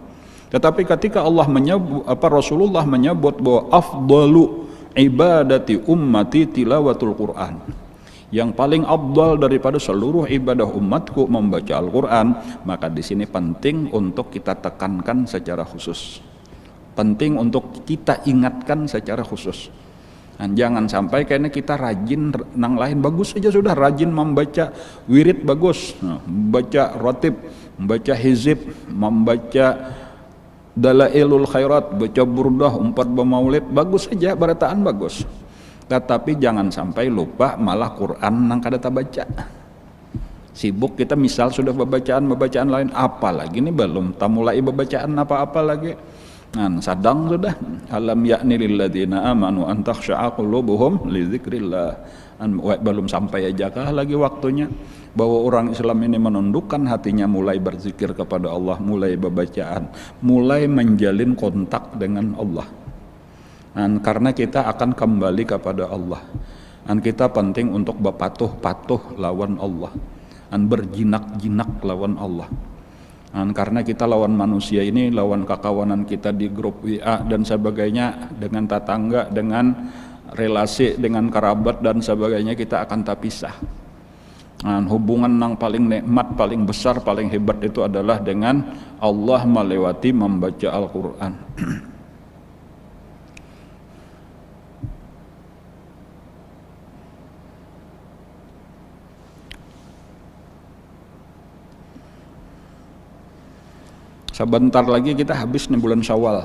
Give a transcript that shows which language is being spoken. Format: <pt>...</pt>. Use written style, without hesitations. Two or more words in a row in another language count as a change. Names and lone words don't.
<id>Tetapi ketika Rasulullah menyebut bahwa</id> <ar>أفضل عبادة أمتي تلاوة القرآن,</ar> <id>yang paling afdal daripada seluruh ibadah umatku membaca Al-Quran, maka di sini penting untuk kita tekankan secara khusus, penting untuk kita ingatkan secara khusus.</id> <bjn>Jangan sampai karena kita rajin nang lain bagus saja sudah, rajin membaca wirid bagus, membaca rotib, membaca hizib, membaca dalailul khairat, baca burdah, 4 maulid, bagus saja, barataan bagus. Tetapi jangan sampai lupa malah Quran nang kada baca.</bjn> <id>Sibuk kita misal sudah bacaan lain, apalagi ini belum mulai bacaan apa-apa lagi.</id> <ar>Nah,</ar> <bjn>sadang sudah</bjn> <ar>ألم يأن للذين آمنوا أن تخشع قلوبهم لذكر الله.</ar> <id>Belum sampai aja kah lagi waktunya bahwa orang Islam ini menundukkan hatinya, mulai berzikir kepada Allah, mulai bacaan, mulai menjalin kontak dengan Allah. Karena kita akan kembali kepada Allah.</id> <bjn>Kita penting untuk berpatuh-patuh lawan Allah. Berjinak-jinak lawan Allah. Karena kita lawan manusia ini, lawan kakawanan kita di grup WA dan sebagainya, dengan tetangga, dengan relasi, dengan kerabat dan sebagainya, kita akan terpisah.</bjn> <id>Hubungan yang paling nikmat, paling besar, paling hebat itu adalah dengan Allah melewati membaca Al-Quran. Sebentar lagi kita habis nih bulan Syawal.</id>